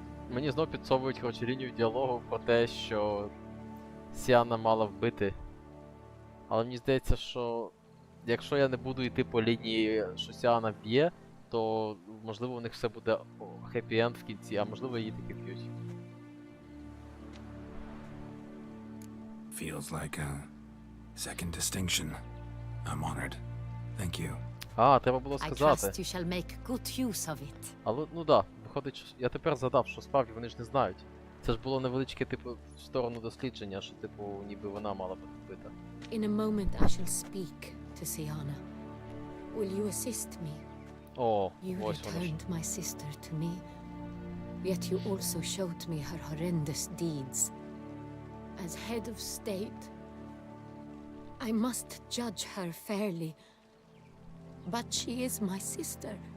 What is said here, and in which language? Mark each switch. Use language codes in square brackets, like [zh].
[uk] Мені знов підсовують, коротше, лінію діалогу про те, що Сіана мала вбити. Але мені здається, що якщо я не буду йти по лінії, що Сіана б'є, то можливо у них все буде хеппі-енд в кінці, а можливо її таки б'ють. [en] Feels like a second distinction. I'm honored. Thank you. [uk] А, треба було [en] I [uk] сказати. [en] trust you shall make good use of it. [uk] Але, ну да, виходить, що я тепер згадав, що справді вони ж не знають. Це ж було невеличке, типу, в сторону дослідження, що, типу, ніби вона мала бути вбита. [en] In a moment I shall speak to Siana. Will you assist me? [uk] О, [en] You [uk] ось воно ж. [en] returned my sister to me, yet you also showed me her horrendous deeds. As head of state, I must judge her fairly, but she is my sister.